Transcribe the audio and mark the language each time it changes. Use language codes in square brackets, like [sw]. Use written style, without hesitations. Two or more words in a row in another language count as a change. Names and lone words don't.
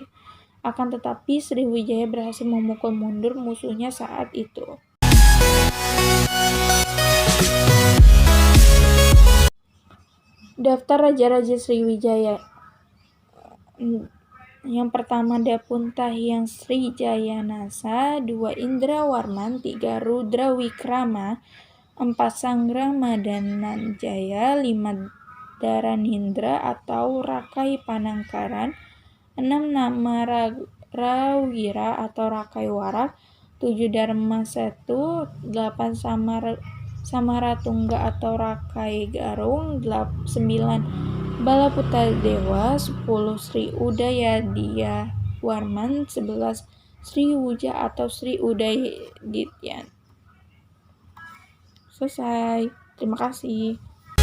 [id] Akan tetapi Sriwijaya berhasil memukul mundur musuhnya saat itu. Daftar Raja-Raja Sriwijaya. Yang pertama Dapuntahyang Sri Jayanasa, 2 Indrawarman, 3 Rudrawikrama, 4 Sanggramadananjaya, 5 Dharanindra atau Rakai Panangkaran, 6 Namarawira atau Rakai Warak, 7 Dharmasetu, 8 Samaratungga atau Rakai Garung, 9 Balaputadewa, 10 Sri Udayadityawarman, 11 Sri Wuja atau Sri Udayadityan. Selesai. Terima kasih.